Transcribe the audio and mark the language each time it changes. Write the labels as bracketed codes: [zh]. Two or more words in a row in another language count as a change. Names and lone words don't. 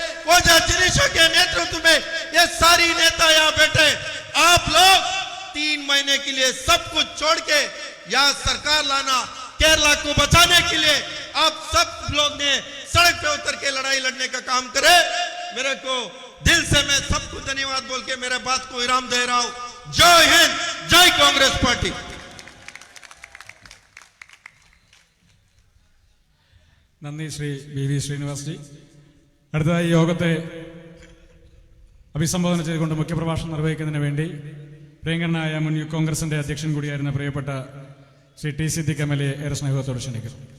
[hi] ओझा जिनीशो के नेतृत्व में ये सारी नेता यहाँ बैठे, आप लोग 3 महीने के लिए सब कुछ छोड़ के यहाँ सरकार लाना, केरला को बचाने के लिए आप सब लोग ने सड़क पे उतर के लड़ाई लड़ने का काम करे। मेरे को दिल से मैं सबको धन्यवाद बोल के मेरे बात को विराम दे रहा हूं। जय हिंद, जय कांग्रेस पार्टी। [ml] നന്ദി ശ്രീ BV ശ്രീനിവാസ് ജി. അടുത്തതായി യോഗത്തെ അഭിസംബോധന ചെയ്തുകൊണ്ട് മുഖ്യപ്രഭാഷണം നിർവഹിക്കുന്നതിന് വേണ്ടി പ്രിയങ്കരനായ മുൻ യൂത്ത് കോൺഗ്രസിന്റെ അധ്യക്ഷൻ കൂടിയായിരുന്ന പ്രിയപ്പെട്ട ശ്രീ ടി സിദ്ദിഖ് MLA ഏറെ സ്നേഹത്തോടെ ക്ഷണിക്കുന്നു.